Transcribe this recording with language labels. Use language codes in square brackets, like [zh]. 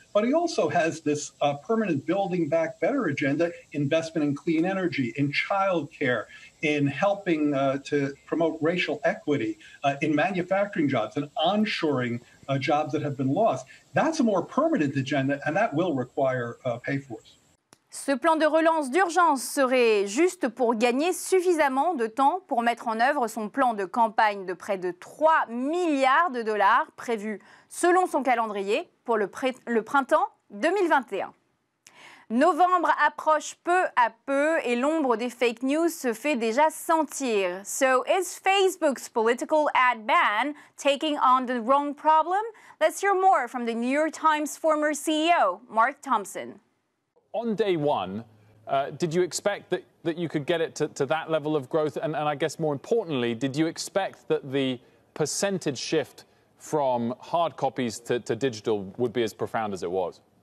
[en] But he also has this permanent Building Back Better agenda, investment in clean energy, in childcare, in helping to promote racial equity, in manufacturing jobs, and onshoring jobs that have been lost. That's a more permanent agenda, and that will require pay for us. [fr] Ce plan de relance d'urgence serait juste pour gagner suffisamment de temps pour mettre en œuvre son plan de campagne de près de 3 milliards de dollars prévu selon son calendrier pour le printemps 2021. Novembre approche peu à peu et l'ombre des fake news se fait déjà sentir. [en] So is Facebook's political ad ban taking on the wrong problem? Let's hear more from the New York Times former CEO, Mark Thompson. On day one, did you expect that you could get it to that level of growth? And I guess more importantly, did you expect that the percentage shift from hard copies to digital would be as profound as it was?